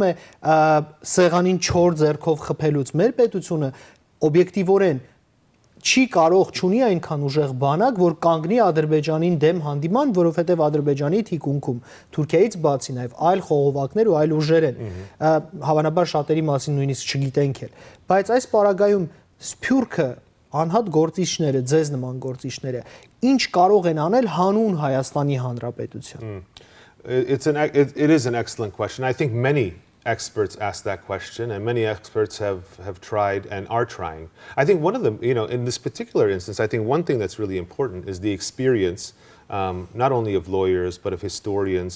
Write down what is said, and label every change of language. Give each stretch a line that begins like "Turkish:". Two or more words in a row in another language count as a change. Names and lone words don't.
Armenian: է սեղանին 4 ձեռքով խփելուց, մեր պետությունը օբյեկտիվորեն չի կարող չունի այնքան ուժեղ բանակ, որ կանգնի Ադրբեջանին դեմ հանդիման, որովհետև Ադրբեջանի թիկունքում Թուրքիայից բացի նաև այլ խողովակներ ու այլ ուժեր են, հավանաբար շատերի մասին նույնիսկ չգիտենք էլ, բայց այս պարագայում Սփյուռքը անհատ գործիչները, ձեզ նման գործիչները, ինչ կարող են անել հանուն Հայաստանի Հանրապետության։
English: It is an excellent question. I think many experts ask that question, and many experts have tried and are trying. I think one of them, in this particular instance, I think one thing that's really important is the experience, not only of lawyers, but of historians.